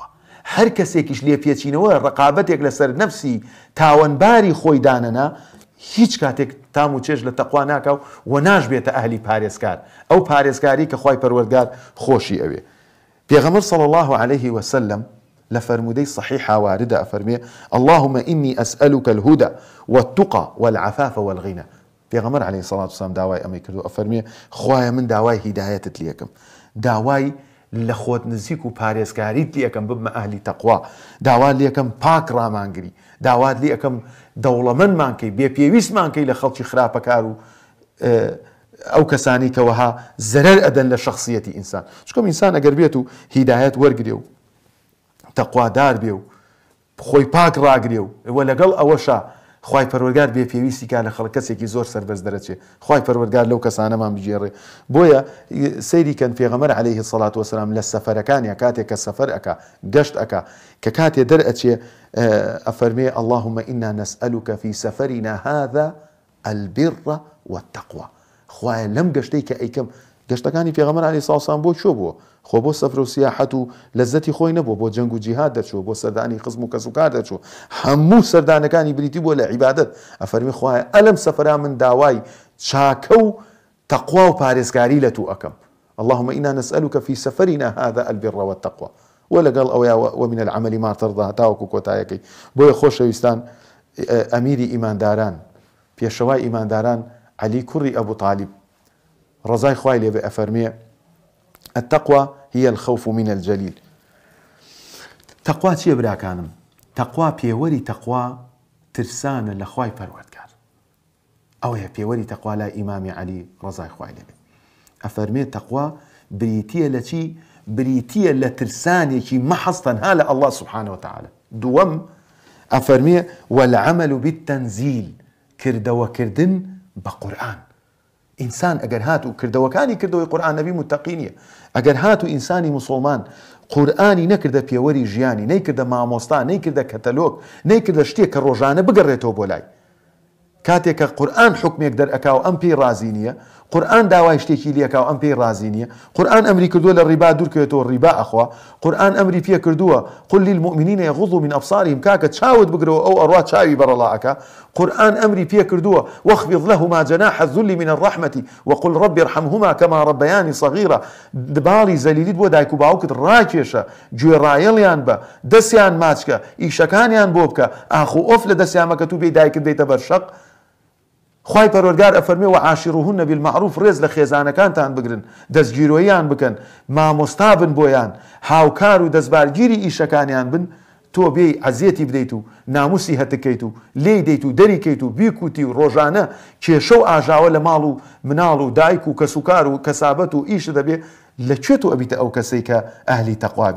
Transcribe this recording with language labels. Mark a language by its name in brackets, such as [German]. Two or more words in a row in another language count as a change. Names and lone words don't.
[Central Kurdish] هەر کەسێکیش لێ پێچینەوە ڕقابەتێک لەسەر نەفسی تاوانباری خۆی دانەنا هیچ کاتێک تام و چێژ لە تەقوا ناکاو و ناشبێتە ئەهلی پارێزکار ئەو پارێزکاری کە خوای پەروەردگار خۆشی ئەوێ. پێغەمبەر [Arabic] صلی الله عليه وسلم [Central Kurdish] لە فەرمودەی صحیحا واردە ئەفەرمێ [Arabic] اللهم إني أسألك الهدى والتقى والعفاف والغنى. [Central Kurdish] پێغەمبەر [Arabic] عليه الصلاة والسلام [Central Kurdish] داوای ئەمەی کردو ئەفەرمێ خوایە من داوای هیدایەتت لێ یەکەم داوای لە خۆت نزیک و پارێزکاریت لێ یەکەم ببمە ئەهلی تەقوا داوات لێ یەکەم پاک ڕامانگری داوات لێ یەکەم دەوڵەمەندمان کەی بێپێویستمان کەی لە خەڵکی خراپەکار و ئەو کەسانی کەوەها زەرەر ئەدەن لە شخصیەتی ئینسان چکۆم ئینسان ئەگەر بێت و هیدایەت وەرگرێ و تەقوادار بێ و خۆی پاک ڕاگرێ و لەگەڵ ئەوەشە خوای پەروەردگار بێپێویستی کا لە خەڵک کەسێکی زۆر سەربەز دەرەچێ خوای پەروەردگار لەو کەسانەمان بگێڕێ بۆیە سەیری کەن پێغەمبەر عەلەیهی [Arabic] سەڵات وەسەلام [Central Kurdish] لە سەفەرەکانیە کاتێک کە سەفەر ئەکا گەشت ئەکا کە کاتێ دەرئەچێ ئەفەرمێ [Arabic] اللهم إنا نسألك في سفرنا هذا البر والتقوى [Central Kurdish] خوایە لەم گەشتەی کە ئەیکەم گەشتەکانی پێغەمبەر [Arabic] عەلەیهی سەڵات وەسەلام [Central Kurdish] بۆ چۆ بووە خۆ بۆ سەفر و سیاحەت و لەزەتی خۆی نەبوو بۆ جەنگ و جیهاد دەرچوو بۆ سەردانی خزم و کەسوکار دەرچوو هەموو سەردانەکانی بریتی بۆ لە عیبادەت ئەفەرمی خوایە ئەلەم سەفەرا من داوای چاکە و تەقوا و پارێزکاری لە تو ئەکەم [Arabic] اللهم إنا نسألك في سفرنا هذا البر والتقوى [Central Kurdish] ولەگەڵ ئەوەیە [Arabic] ومن العمل ما ترضى [Central Kurdish] تاوەکو کۆتایەکەی بۆیە خۆشەویستان ئەمیری ئیمانداران پێشەوای ئیمانداران عەلی کوڕی ئەبوو طالب ڕەزای خوای لێ بێ ئەفەرمێ [Arabic] التقوى هي الخوف من الجليل. [Central Kurdish] تقوى چیە براکانم؟ تقوى پێوەری تقوى ترسانە لە خوای پەروەردگار ئەوەیە پێوەری تقوى لای ئیمامی عەلی ڕەزای خوای لێ بێ ئەفەرمێ تقوى بریتیە لە چی؟ بریتیە لە ترسانێکی مەحەز تەنها لە [Arabic] الله سبحانه وتعالى. [Central Kurdish] دووەم ئەفەرمێ [Arabic] والعمل بالتنزيل [Central Kurdish] کردەوەکردن بە قورئان. ئینسان ئەگەر هاتوو کردەوەکانی کردەوەی قورئان نەبی متەقینیە ئەگەر هاتوو ئینسانی مسلمان قورئانی نەکردە پێوەری ژیانی نەیکردە مامۆستا نەیکردە کەتەلۆگ نەیکردە شتێک کە ڕۆژانە بگەڕێتەوە بۆ لای کاتێک کە قورئان حکمێک دەرئەکا و ئەم پێی رازی نییە، قورئان داوای شتێکی لێکا و ئەم پێی رازی نییە، قورئان ئەمری کردووە لە ڕیبا دوورکەوێتەوە ڕیبا ئەخوا، قورئان ئەمری پێ کردووە [Arabic] قل للمؤمنین یغضوا من ابصارهم [Central Kurdish] کاکە چاوت بگرەوە ئەو ئەڕوا چاوی بەرەڵا ئەکا، قورئان ئەمری پێ کردووە [Arabic] واخفض لهما جناح الذل من الرحمة وقل رب ارحمهما كما ربياني صغيرا، [Central Kurdish] باڵی زەلیلیت بۆ دایک و باوکت ڕاکێشە، گوێڕایەڵیان بە، دەستیان ماچکە، ئیشەکانیان بۆ بکە، ئاخ و ئۆف لە دەستیان مەکە تو بێ دایکت بێتە بەرشەق. خوای پەروەردگار ئەفەرمێ [Arabic] وعاشروهن بالمعروف، [Central Kurdish] ڕێز لە خێزانەکانتان بگرن، دەستگیرۆییان بکەن، مامۆستا بن بۆیان، هاوکار و دەستبارگیری ئیشەکانیان بن، تۆ بێی عەزیەتی بدەیت و ناموسی هەتکەیت و لێی دەیت و دەریکەیت و بیکوتی و ڕۆژانە کێشە و ئاژاوە لە ماڵ و مناڵ و دایک و کەسوکار و کەسابەت و ئیش دەبێ، لەکوێ تۆ ئەبیتە ئەو کەسەی کە ئەهلی تەقوابی.